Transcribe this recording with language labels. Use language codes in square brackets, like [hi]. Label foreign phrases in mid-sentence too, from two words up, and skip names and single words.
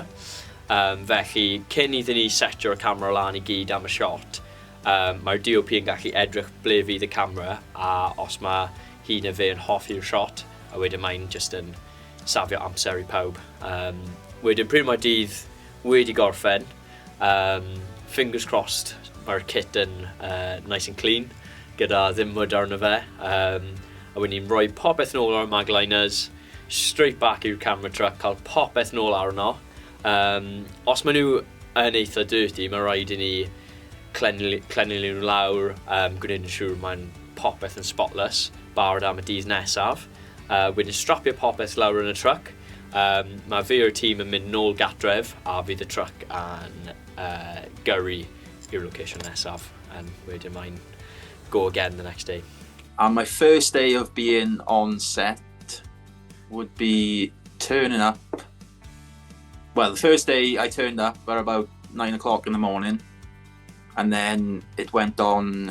[cy] Felly, cyn iddyn ni setio'r camera lan i gyd am y shot, mae'r DOP yn gallu edrych ble fydd y camera, a os mae hi neu fe yn hoffi'r shot, a wedyn mae'n just yn safio amser i pawb. Wedyn, pryd mae'r dydd wedi gorffen, [en] fingers crossed, [cy] mae'r kit yn [en] nice and clean. [cy] gyda ddim mwyd arno fe. A wedyn ni'n rhoi popeth nôl o'r magliners, [en] straight back [cy] i'r camera truck, cael popeth nôl arno. Os maen nhw yn eitha dirty, mae rhaid i ni clennu nhw lawr, gwneud yn siŵr mae'n popeth yn spotless, barod am y dydd nesaf. Wedyn strapio popeth lawr yn y truck. Mae fi o'r tîm yn mynd nôl gatref, a fydd y truck yn gyrru i'r location nesaf, and wedyn mae'n [en] go again the next day. And my first day of being on set would be turning up. Well, the first day I turned up at about 9 o'clock in the morning, and then it went on.